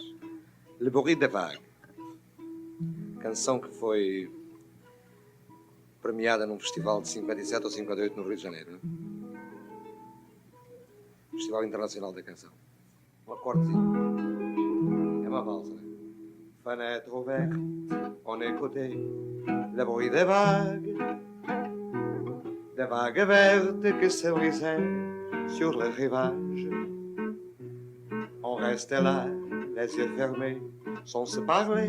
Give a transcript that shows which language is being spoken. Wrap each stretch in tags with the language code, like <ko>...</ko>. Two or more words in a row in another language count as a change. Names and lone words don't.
<pt>Le Bruit des Vagues. Canção que foi premiada num festival de 57 ou 58 no Rio de Janeiro. Né? Festival Internacional da Canção. Um acordezinho. É uma valsa, né?</pt> <fr>Fenêtre ouverte, on écoutait le bruit des vagues vertes qui se brisaient sur le rivage. On restait là, les yeux fermés, sans se parler.</fr>